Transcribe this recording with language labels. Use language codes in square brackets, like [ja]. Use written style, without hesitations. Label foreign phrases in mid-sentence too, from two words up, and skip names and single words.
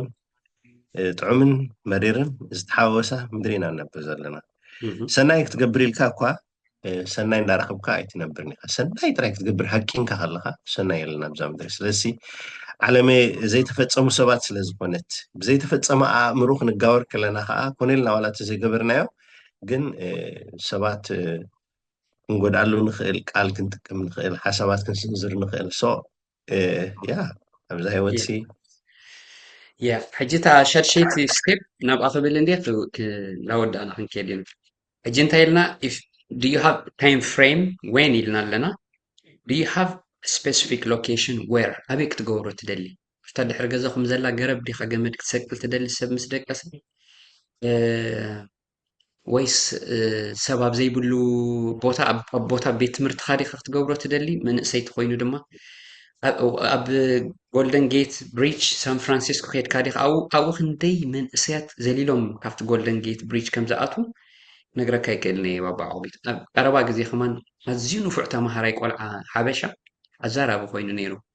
[ti] ጥዑምን መሪርን ዝተሓወሳ ምድሪ ኢና ነብር ዘለና ሰናይ ክትገብር ኢልካ እኳ ሰናይ እንዳረኸብካ ኣይትነብርን ኢኻ ሰናይ ጥራይ ክትገብር ሃቂንካ ከለካ ሰናይ የለና ኣብዛ ምድሪ ስለዚ ዓለመ ዘይተፈፀሙ ሰባት ስለ ዝኾነት ብዘይተፈፀመ ኣእምሮ ክንጋወር ከለና ከዓ ኮነልና ዋላ ዘይገበርናዮ ግን ሰባት ክንጎድኣሉ ንኽእል ቃል ክንጥቀም ንኽእል ሓሳባት ክንስንዝር ንኽእል ሶ ያ ኣብዛ ሂወት ሲ ያ ሕጂ እታ ሸድሸይቲ ስቴፕ ናብኣ ክብል እንዴት ናወዳእና ክንከድ ኢና ሕጂ እንታይ ኢልና [en] do you have time frame when [ti] ኢልና ኣለና [en] do you have specific location where [ti] ኣበይ ክትገብሮ ትደሊ ሽታ ድሕሪ ገዛኹም ዘላ ገረብ ዲኻ ገመድ ክትሰቅል ትደሊ ሰብ ምስ ደቀሰ ወይስ ሰብ ኣብ ዘይብሉ ቦታ ኣብ ቦታ ቤት ትምህርትኻ ዲኻ ክትገብሮ ትደሊ? መንእሰይ እንተኮይኑ ድማ ኣብ ጎልደን ጌት ብሪጅ ሳን ፍራንሲስኮ ከይድካ ዲኻ ኣብኡ ክንደይ መንእሰያት ዘሊሎም ካብቲ ጎልደን ጌት ብሪጅ ከም ዝኣትዉ ነግረካ ይክእልኒ እየ ባባ ዓቕቢት። ኣብ ቀረባ ግዜ ኸማን ኣዝዩ ንፉዕ ተማሃራይ ቆልዓ ሓበሻ ኣዛራቢ ኮይኑ ነይሩ።